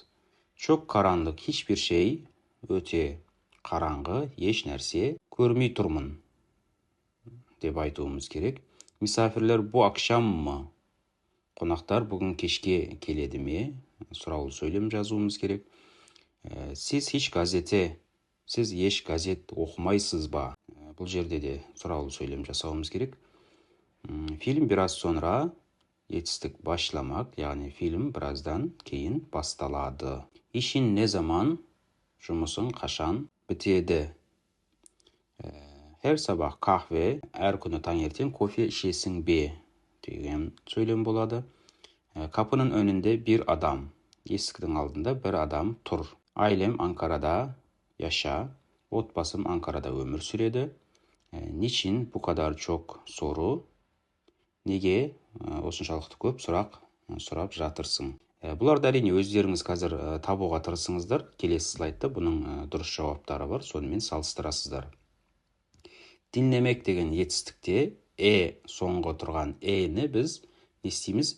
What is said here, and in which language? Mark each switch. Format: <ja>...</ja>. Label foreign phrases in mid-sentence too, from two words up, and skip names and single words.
<tr>Çok karanlık, hiçbir şey,</tr> <kk>өте қараңғы, еш нәрсе, көрмей тұрмын деп айтуымыз керек.</kk> <tr>Misafirler bu akşam mı?</tr> <kk>Қонақтар бүгін кешке келеді ме? Сұраулы сөйлем жазуымыз керек.</kk> <tr>Siz hiç gazete,</tr> <kk>сіз еш газет оқымайсыз ба? Бұл жерде де сұраулы сөйлем жасауымыз керек.</kk> <tr>Film biraz sonra, етістік başlamak,</tr> <kk>яғни фильм біраздан кейін басталады.</kk> <tr>İşin ne zaman,</tr> <kk>жұмысың қашан бітеді?</kk> <tr>Her sabah kahve,</tr> <kk>әр күні таңертең кофе ішесің бе? Деген сөйлем болады.</kk> <tr>Kapının önünde bir adam,</tr> <kk>есіктің алдында бір адам тұр.</kk> <tr>Ailem Ankara'da yaşa,</tr> <kk>отбасым Анкарада өмір сүреді.</kk> <tr>Niçin bu kadar çok soru?</tr> <kk>Неге осыншалықты көп сұрап жатырсың? Бұларды әрине өздеріңіз қазір табуға тырысыңыздар. Келесі слайдта бұның дұрыс жауаптары бар, сонымен салыстырасыздар. Dinlemek деген етістікте соңғы тұрған ні біз не істейміз?</kk>